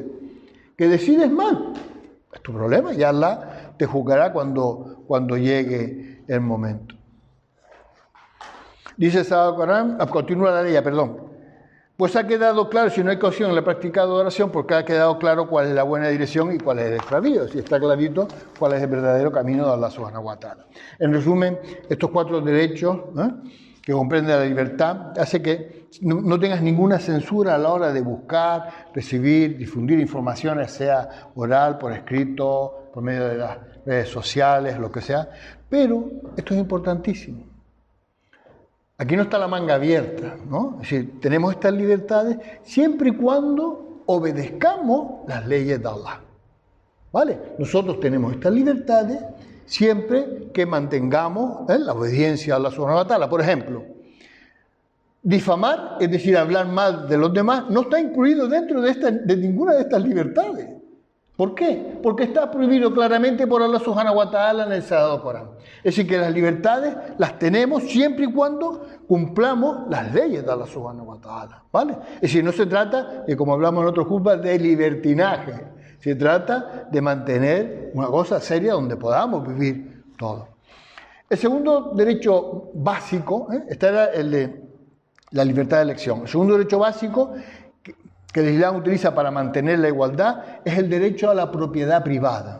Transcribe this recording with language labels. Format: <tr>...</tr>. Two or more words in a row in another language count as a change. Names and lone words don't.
<es>Que decides mal, es tu problema, y Allah te juzgará cuando llegue el momento. Dice el Sagrado Corán, continúa la ley, perdón. Pues ha quedado claro, si no hay coacción en la práctica de adoración, porque ha quedado claro cuál es la buena dirección y cuál es el extravío. Si está clarito cuál es el verdadero camino de Allah</es> <ar>سبحانه وتعالى.</ar> <es>En resumen, estos 4 derechos que comprenden la libertad hace que no tengas ninguna censura a la hora de buscar, recibir, difundir informaciones, sea oral, por escrito, por medio de las redes sociales, lo que sea. Pero esto es importantísimo. Aquí no está la manga abierta, ¿no? Es decir, tenemos estas libertades siempre y cuando obedezcamos las leyes de Allah. ¿Vale? Nosotros tenemos estas libertades siempre que mantengamos la obediencia a Allah</es> <ar>سبحانه وتعالى.</ar> <es>Por ejemplo, difamar, es decir, hablar mal de los demás, no está incluido dentro de ninguna de estas libertades. ¿Por qué? Porque está prohibido claramente por Allah</es> <ar>سبحانه وتعالى</ar> <es>en el Sagrado Corán. Es decir, que las libertades las tenemos siempre y cuando cumplamos las leyes de Allah</es> <ar>سبحانه وتعالى,</ar> <es>¿vale? Es decir, no se trata, como hablamos en otros juzgas, de libertinaje. Se trata de mantener una cosa seria donde podamos vivir todos. El segundo derecho básico, este era el de la libertad de elección. El segundo derecho básico que el Islam utiliza para mantener la igualdad es el derecho a la propiedad privada.</es>